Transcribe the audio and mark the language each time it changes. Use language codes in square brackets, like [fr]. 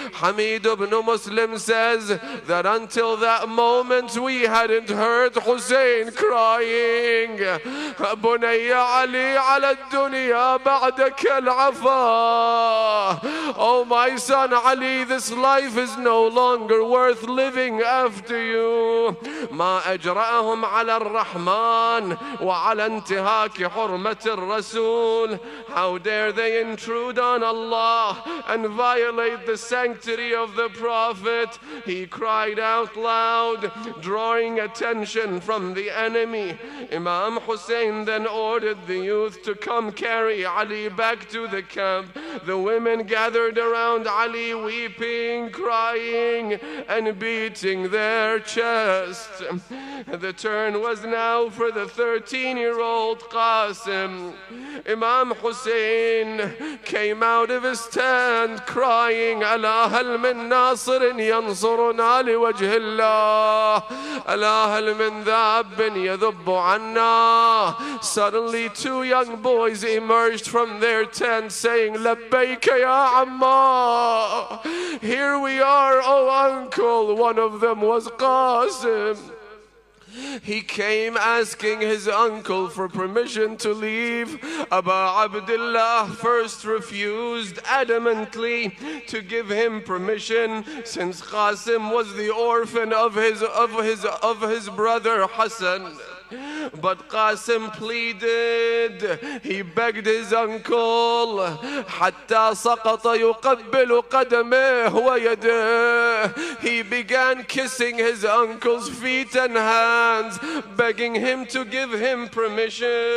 [en] Hamid ibn Muslim says that until that moment we hadn't heard Hussein crying, [ar] Bunayya Ali ala dunya ba'daka al-afa. [en] Oh my son Ali, this life is no longer worth living after you. [ar] ما أجرأهم على الرحمن وعلى انتهاك حرمة الرسول. [en] How dare they intrude on Allah and violate the sanctity of the Prophet. He cried out loud, drawing attention from the enemy. Imam Hussein then ordered the youth to come carry Ali back to the camp. The women gathered around Ali, weeping, crying, and beating their chests. The turn was now for the 13-year-old Qasim. Imam Hussein came out of his tent crying, [ar] ألا هل من ناصر ينصرنا لوجه الله ألا هل من ذاب يذب عنا. [en] Suddenly 2 young boys emerged from their tent saying, [ar] لبيك يا عمّا. [en] Here we are, oh uncle. One of them was Qasim. He came asking his uncle for permission to leave. Abu Abdullah first refused adamantly to give him permission, since Qasim was the orphan of his brother Hassan. But Qasim pleaded. He begged his uncle [ar] حتى سقط يقبل قدمه ويده. [en] He began kissing his uncle's feet and hands, begging him to give him permission.